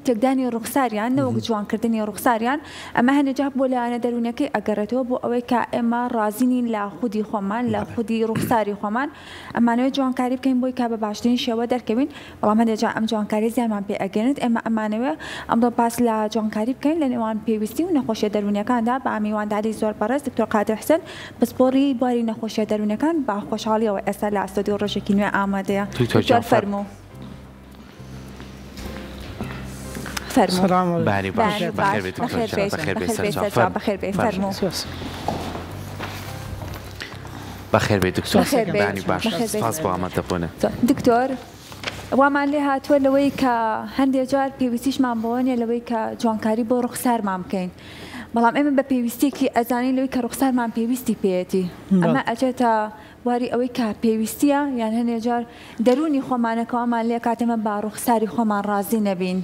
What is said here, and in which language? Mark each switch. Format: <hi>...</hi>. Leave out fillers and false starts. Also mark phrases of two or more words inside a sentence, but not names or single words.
<ckb>تێکدانی ڕوخساریان نەوەک جوانکردنی ڕوخساریان ئەمە هەنێجا بۆ لایەنە دەرونەکەی ئەگەڕێتەوە بۆ ئەوەی کە ئێمە ڕازینین لە خودی خۆمان لە خودی ڕوخساری خۆمان ئەمانەوێت جوانکاری بکەین بۆی کا بە باشترین شێوە دەرکەوین بەڵام هەندێجا ئەم جوانکاری زیانمان پێ ئەگەنێت ئێمە ئەمانەوێ ئەمڕۆ باس لە جوانکاری بکەین لە نێوان پێویستی و نەخۆشیە دەرونیەکاندا بە ئامیوانداری زۆر بەڕێز دکتۆر قادر حسن پسپۆڕی بواری نەخۆشیە دەرونیەکان با خۆشحاڵیەوە ئێستا لە ئەستۆدیۆ ڕۆژێکی نوێ ئامادەیە فرمو سلام</ckb> <fa>بله باشه</fa> <ckb>بخیر بیت بخیر بیت فرمو بخیر بیت دکتۆر بانی باش سپاس بۆ ئامادەبوونە دکتۆر وامان لێ هاتووە لەوەی کە هەندێک جار پێویستیشمان بۆ نیە لەوەی کە جوانکاری بۆ ڕوخسارمان بکەین بەڵام ئێمە بە پێویستێکی ئەزانین لەوەی کە ڕوخسارمان پێویستی پێێتی ئەمە ئەچێتە واری ئەوەی کە پێویستیە یان هەندێک جار دەرونی خۆمانەکەوامان لێ کاتێمە با ڕوخساری خۆمان ڕازی نەبین.</ckb>